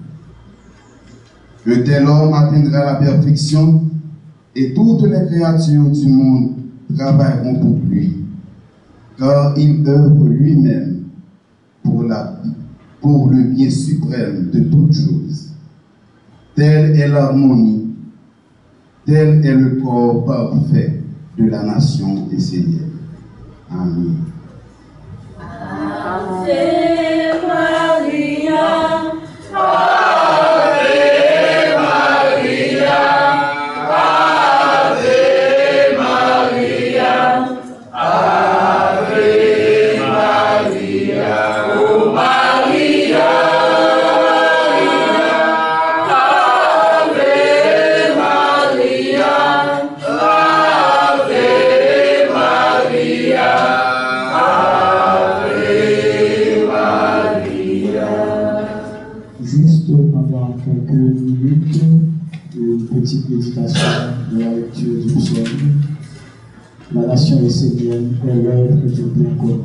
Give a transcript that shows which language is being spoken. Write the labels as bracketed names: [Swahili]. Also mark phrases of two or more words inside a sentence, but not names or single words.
[French] Un tel homme atteindra la perfection et toutes les créatures du monde travailleront pour lui, car il œuvre lui-même pour le bien suprême de toutes choses. Telle est l'harmonie, tel est le corps parfait de la nation essénienne. Amen. [Latin] Ave Maria, Ave Maria, Ave Maria, Ave Maria, oh Maria, Ave Maria, Ave Maria. [French] Juste pendant quelques minutes, une petite méditation de la lecture du psaume. La nation essénienne est l'œuvre du bien commun.